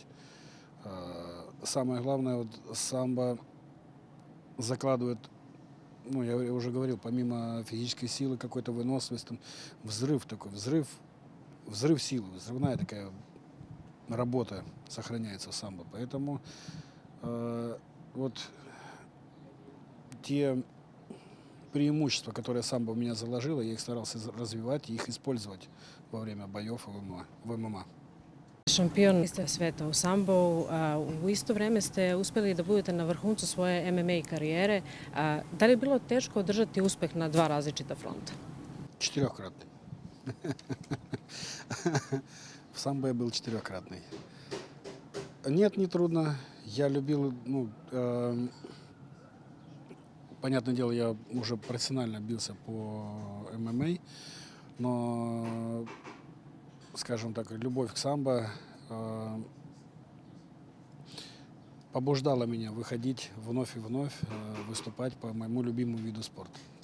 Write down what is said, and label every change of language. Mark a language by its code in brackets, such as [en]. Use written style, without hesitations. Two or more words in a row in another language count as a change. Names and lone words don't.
[ru] Самое главное, вот самбо закладывает, ну, я уже говорил, помимо физической силы, какой-то выносливости, там, взрыв такой, взрыв силы, взрывная такая работа сохраняется в самбо. Поэтому вот те преимущества, которые самбо в меня заложило, я их старался развивать и их использовать во время боев в ММА. [sr] Šampion ste sveta u sambu, u isto vreme ste uspeli da budete na vrhuncu svoje MMA karijere. Da li je bilo teško održati uspeh na dva različita fronta? [ru] 4-кратный. В самбо я был 4-кратный. Нет, не трудно. Я любил, ну, понятное дело, я уже профессионально бился по ММА, но, скажем так, любовь к самбо побуждала меня выходить вновь и вновь, выступать по моему любимому виду спорта.